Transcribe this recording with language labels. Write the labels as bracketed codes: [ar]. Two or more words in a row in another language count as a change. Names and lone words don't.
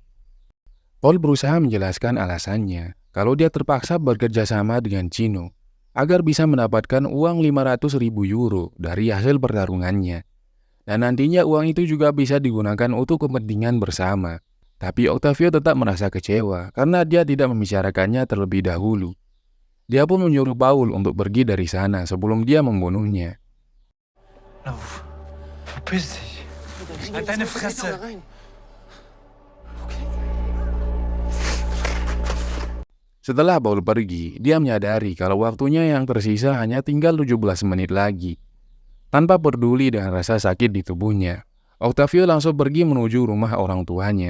[id] Paul berusaha menjelaskan alasannya kalau dia terpaksa bekerja sama dengan Chino agar bisa mendapatkan uang 500.000 euro dari hasil pertarungannya. Dan nantinya uang itu juga bisa digunakan untuk kepentingan bersama. Tapi Octavio tetap merasa kecewa karena dia tidak membicarakannya terlebih dahulu. Dia pun menyuruh Paul untuk pergi dari sana sebelum dia membunuhnya. [de] lauf. Verpiss dich. Halt deine Fresse. [id] Setelah Paul pergi, dia menyadari kalau waktunya yang tersisa hanya tinggal 17 menit lagi. Tanpa peduli dengan rasa sakit di tubuhnya, Octavio langsung pergi menuju rumah orang tuanya.